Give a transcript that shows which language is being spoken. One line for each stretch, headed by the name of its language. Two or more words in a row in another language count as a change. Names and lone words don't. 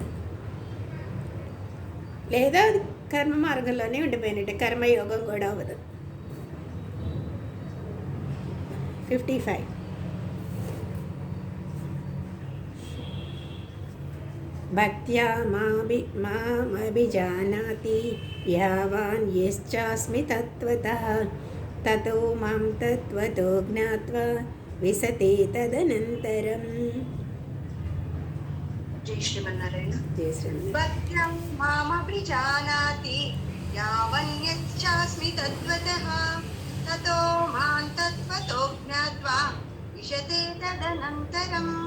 Telugu: లేదా అది కర్మ మార్గంలోనే ఉండిపోయినట్టే, కర్మయోగం కూడా అవ్వదు.
Sanskrit: 55 भक्त्या मामभिजानाति यावान् यश्चास्मि तत्वतः ततो मां तत्वतो ज्ञात्वा विशते तदनंतरं.
Telugu: జై శ్రీమన్నారాయణ. జై శ్రీమన్నారాయణ.
Sanskrit: भक्त्यं मामभिजानाति यावन्यच्चास्मि तद्वतः ततो मां तत्वतो ज्ञात्वा विशते तदनंतरं.